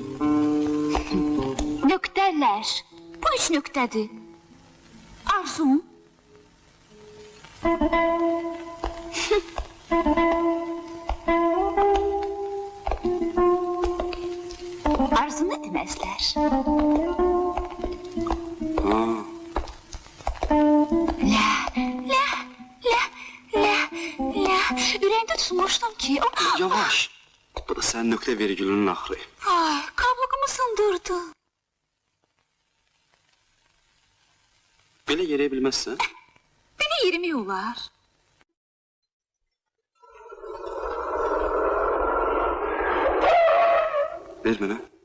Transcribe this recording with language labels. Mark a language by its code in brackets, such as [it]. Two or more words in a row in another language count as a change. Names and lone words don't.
[az] Nöqtələr. Bu üç nöqtədir. Arzum. Arzu ne demezler? Ha. La, la, la, la, la. Ürəyimdə tutmuşdum ki... Yavaş. Bu da sənin nöqtə vergülünün axırı. Ay, kabloğumu sındırdı. Belə yeriyə bilməzsən? Beni yerimi olar. Ver mənə.